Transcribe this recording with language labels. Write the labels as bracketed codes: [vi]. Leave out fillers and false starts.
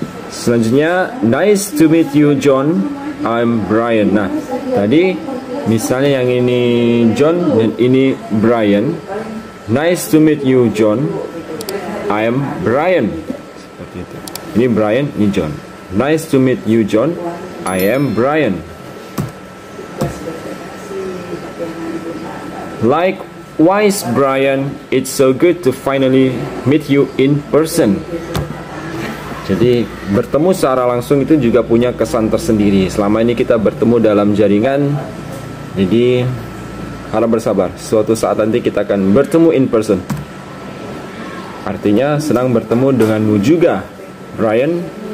[id] Selanjutnya, [en] nice to meet you John, I'm Brian. [id] Nah, tadi misalnya yang ini John dan ini Brian. [en] Nice to meet you John, I'm Brian. [id] Seperti itu. Ini Brian, ini John. [en] Nice to meet you John, I am Brian. Likewise Brian, it's so good to finally meet you in person. [id] Jadi bertemu secara langsung itu juga punya kesan tersendiri. Selama ini kita bertemu dalam jaringan, jadi harap bersabar. Suatu saat nanti kita akan bertemu [en] in person. [id] Artinya senang bertemu denganmu juga Brian.